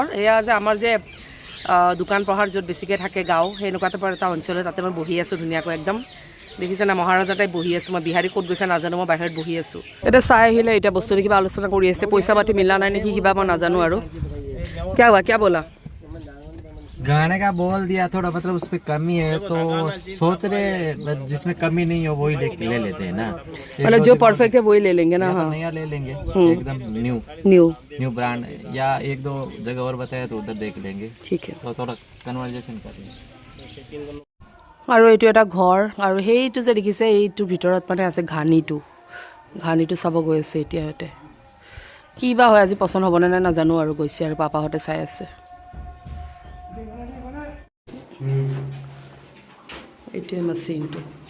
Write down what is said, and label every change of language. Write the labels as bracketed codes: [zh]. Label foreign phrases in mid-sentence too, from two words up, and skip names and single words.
[as] এয়া যে আমাৰ যে দোকান পোহাৰ য'ত বেছিকৈ থাকে গাঁও সেনেকুৱা টাইপৰ এটা অঞ্চলত তাতে মই বহি আছোঁ ধুনীয়াকৈ একদম। দেখিছে না মহাৰাজা টাইপ বহি আছোঁ মই। বিহাৰী ক'ত গৈছে নাজানো, মই বাহিৰত বহি আছোঁ। এতিয়া চাই আহিলে এতিয়া বস্তুটো কিবা আলোচনা কৰি আছে, পইচা পাতি মিলা নাই নেকি কিবা মই নাজানো আৰু। [hi] क्या बोला? गाने का बोल दिया थोड़ा, मतलब उस पर कमी है तो सोच रहे जिसमें कमी नहीं हो वही ले लेते हैं ना। मतलब जो परफेक्ट है वही ले लेंगे ना। हाँ, नया ले लेंगे एकदम न्यू ब्रांड, या एक दो जगह और बताया तो उधर देख लेंगे। ठीक है, तो थोड़ा कन्वर्जेशन करेंगे। [as] আৰু এইটো এটা ঘৰ, আৰু সেইটো যে দেখিছে এইটোৰ ভিতৰত মানে আছে ঘানিটো চাব গৈ আছে এতিয়া সিহঁতে। কি বা হয় আজি পচন্দ হ'বনে নাই নাজানো আৰু। গৈছে আৰু পাপাহঁতে চাই আছে। এইটোৱে মেচিনটো।